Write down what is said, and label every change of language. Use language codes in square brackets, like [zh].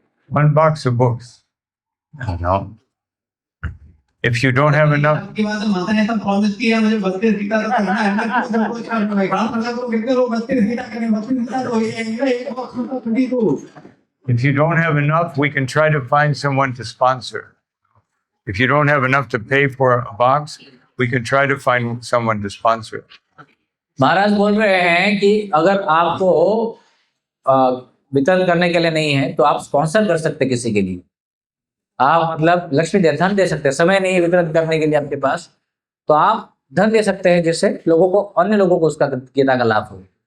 [en] 1 box of books. I don't know. If you don't have enough, [hi] आपकी बात है, माता ने तो प्रॉमिस किया मुझे 32 गीता तो करना है, मैं कुछ तो कितने लोग 32 गीता करें, 32 गीता तो एक बॉक्स में तो 22। [en] if you don't have enough, we can try to find someone to sponsor. If you don't have enough to pay for a box, we can try to find someone to sponsor it. [hi] महाराज बोल रहे हैं कि अगर आपको वितरण करने के लिए नहीं है तो आप स्पॉन्सर कर सकते किसी के लिए। आप मतलब लक्ष्मी धन दे सकते हैं, समय नहीं है वितरण करने के लिए आपके पास, तो आप धन दे सकते हैं जिससे लोगों को, अन्य लोगों को उसका गीता का लाभ हो।